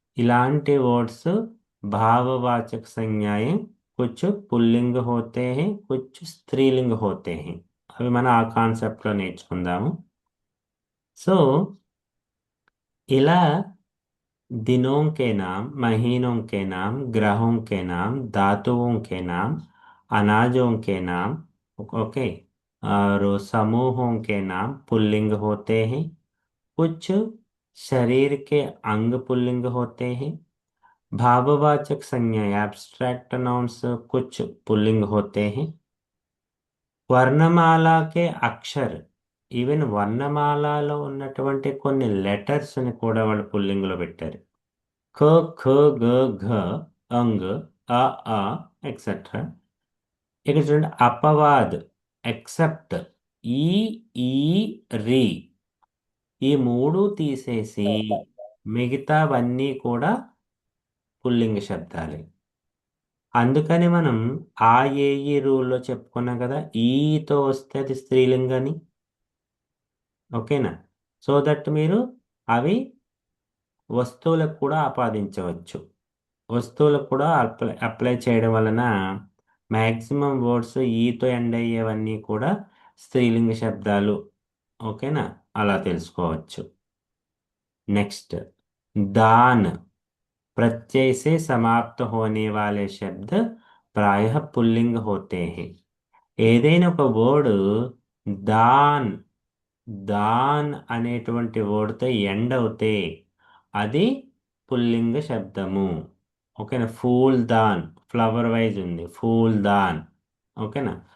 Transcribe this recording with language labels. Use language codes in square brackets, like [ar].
[te] ఇలాంటి వర్డ్స్ [hi] भाववाचक संज्ञाएं कुछ పుల్లింగ్ होते हैं, कुछ స్త్రీలింగ్ होते हैं. [te] అవి మనం ఆ కాన్సెప్ట్లో నేర్చుకుందాము. సో ఇలా [hi] दिनों के नाम, महीनों के नाम, ग्रहों के नाम, धातुओं के नाम, अनाजों के नाम, ओके, और समूहों के नाम पुल्लिंग होते हैं। कुछ शरीर के अंग पुल्लिंग होते हैं। भाववाचक संज्ञा एब्स्ट्रैक्ट नाउन्स कुछ पुल्लिंग होते हैं। వర్ణమాల కే అక్షర్, [te] ఈవెన్ వర్ణమాలలో ఉన్నటువంటి కొన్ని లెటర్స్ ని కూడా వాళ్ళు పుల్లింగ్ లో పెట్టారు. ఖ, ఖ, గ, ఘ, అంగ్, అ, ఆ, ఎక్సెట్రా. ఇక చూడండి, అపవాద్ ఎక్సెప్ట్ ఈ, ఈ, రి, ఈ మూడు తీసేసి మిగతావన్నీ కూడా పుల్లింగ శబ్దాలే. అందుకని మనం ఆ ఏ ఈ రూల్లో చెప్పుకున్నాం కదా, ఈతో వస్తే అది స్త్రీలింగని. ఓకేనా? సో దట్ మీరు అవి వస్తువులకు కూడా ఆపాదించవచ్చు. వస్తువులకు కూడా అప్లై చేయడం వలన మ్యాక్సిమం వర్డ్స్ ఈతో ఎండ్ అయ్యేవన్నీ కూడా స్త్రీలింగ శబ్దాలు. ఓకేనా? అలా తెలుసుకోవచ్చు. [hi] నెక్స్ట్, दान प्रत्यय से समाप्त होने वाले शब्द प्रायः पुल्लिंग होते हैं. [te] ఏదైనా ఒక వర్డ్ దాన్, దాన్ అనేటువంటి వర్డ్తో ఎండ్ అవుతే అది పుల్లింగ శబ్దము. ఓకేనా? ఫూల్ దాన్, ఫ్లవర్ వైజ్ ఉంది, ఫూల్ దాన్. ఓకేనా?